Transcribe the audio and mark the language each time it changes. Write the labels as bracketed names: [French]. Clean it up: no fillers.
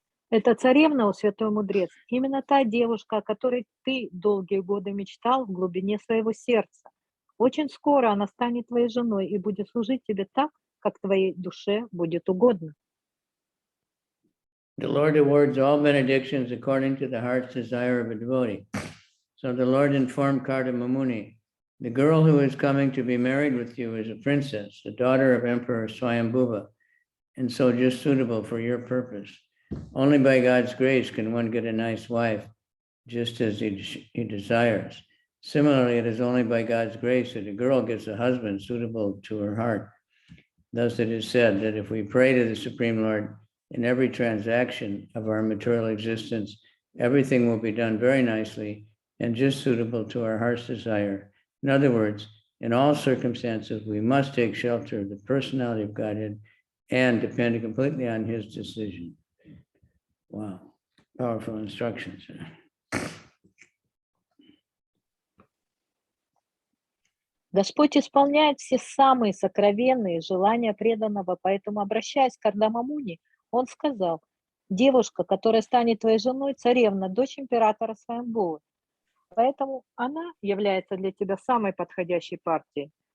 [Russian] Это царевна, о святой мудрец, именно та девушка, о которой ты долгие годы мечтал в глубине своего сердца. Очень скоро она станет твоей женой и будет служить тебе так, как твоей душе будет угодно. [English] The Lord awards all benedictions according to the heart's desire of a devotee. So the Lord informed Kardama Muni, the girl who is coming to be married with you is a princess, the daughter of Emperor Swayambhuva, and so just suitable for your purpose. Only by God's grace can one get a nice wife, just as he desires. Similarly, it is only by God's grace that a girl gets a husband suitable to her heart. Thus it is said that if we pray to the Supreme Lord in every transaction of our material existence, everything will be done very nicely and just suitable to our heart's desire. In other words, in all circumstances, we must take shelter of the personality of Godhead and depend completely on his decision. Wow, powerful instructions. [Russian] Господь исполняет все самые сокровенные желания преданного, поэтому, обращаясь к Кардама Муни, он сказал: девушка, которая станет твоей женой, царевна, дочь императора Свамбувы. Поэтому она является для тебя самой подходящей партией.